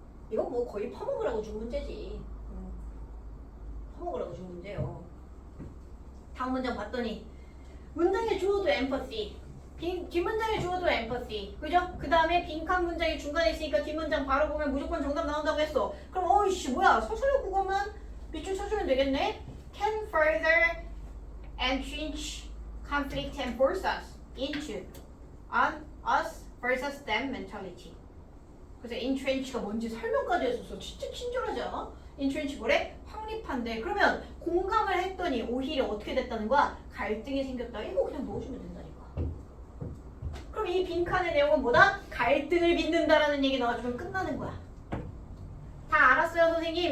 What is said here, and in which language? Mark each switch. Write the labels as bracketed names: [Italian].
[Korean] 이건 뭐 거의 퍼먹으라고 준 문제지. 퍼먹으라고 준 문제예요. 다음 문장 봤더니 문장에 주어도 empathy, 뒷문장에 주어도 empathy, 그죠? 그 다음에 빈칸 문장이 중간에 있으니까 뒷문장 바로 보면 무조건 정답 나온다고 했어. 그럼 어이씨 뭐야? 서술형 국어만 밑줄 쳐주면 되겠네? [English] Can further entrench conflict and force us into an us versus them mentality. [Korean] 그래서 entrench가 뭔지 설명까지 했었어. 진짜 친절하지 않아? entrench 뭐래? 확립한데. 그러면 공감을 했더니 오히려 어떻게 됐다는 거야? 갈등이 생겼다. 이거 그냥 넣어주면 된다니까. 그럼 이 빈칸의 내용은 뭐다? 갈등을 빚는다라는 얘기 넣어주면 끝나는 거야. 다 알았어요 선생님?